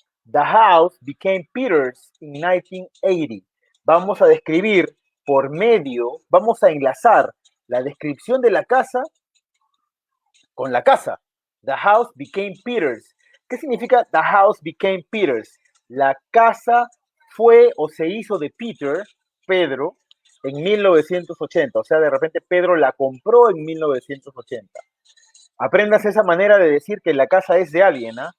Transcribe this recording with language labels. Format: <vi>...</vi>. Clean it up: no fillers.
<en>The house became Peter's in 1980.</en> <es>Vamos a describir vamos a enlazar la descripción de la casa con la casa.</es> <en>The house became Peter's.</en> <es>¿Qué significa</es> <en>the house became Peter's?</en> <es>La casa fue o se hizo de Pedro, en 1980. O sea, de repente Pedro la compró en 1980. Aprendas esa manera de decir que la casa es de alguien, ¿eh?</es>